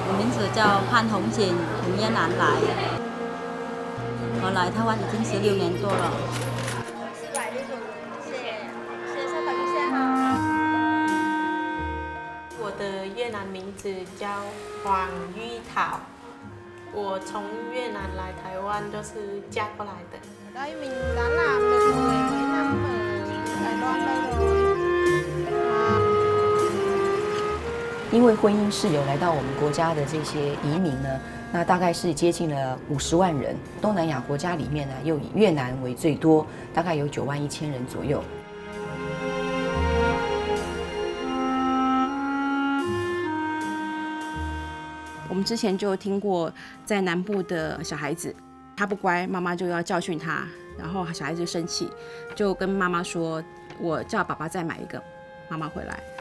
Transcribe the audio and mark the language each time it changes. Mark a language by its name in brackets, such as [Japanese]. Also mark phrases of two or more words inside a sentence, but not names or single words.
[Chinese] 字叫潘红锦，从越南来。我来台湾已经16年多了。我的越南名字叫黄玉桃，我从越南来台湾就是嫁过来的。 [Vietnamese] Đây mình đã làm được 10 mấy năm ở Đài Loan đây rồi. [Chinese] 因为婚姻事由来到我们国家的这些移民呢，那大概是接近了50万人。东南亚国家里面呢，又以越南为最多，大概有9万1千人左右。我们之前就听过，在南部的小孩子，他不乖，妈妈就要教训他，然后小孩子就生气，就跟妈妈说：“我叫爸爸再买一个妈妈回来。”